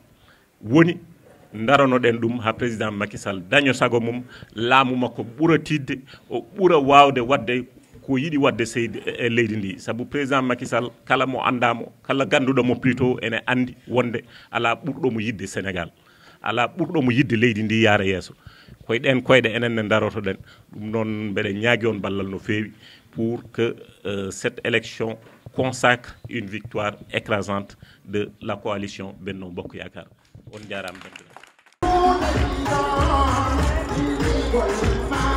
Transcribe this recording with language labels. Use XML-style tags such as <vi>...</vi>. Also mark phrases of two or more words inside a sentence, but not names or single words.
<ff>woni daranoɗen ɗum ha président Macky Sall daño sago mum laamu makko ɓuura tidde o ɓuura wawde wadde ko yiɗi wadde e leydi ndi saabu président Macky Sall kala mo andamo kala ganduɗomo plutôt ene andi wonde ala ɓurɗomo yidde Sénégal ala ɓurɗomo yidde leydi ndi yaara yeeso koye ɗen koyɗe enen ne darotoɗen ɗum noon mbeɗe ñaagui on ballal no fewi</ff> <fr>pour que cette élection consacre une victoire écrasante de la coalition Benno Bokk Yakar</fr> <ff>on jarama.</ff>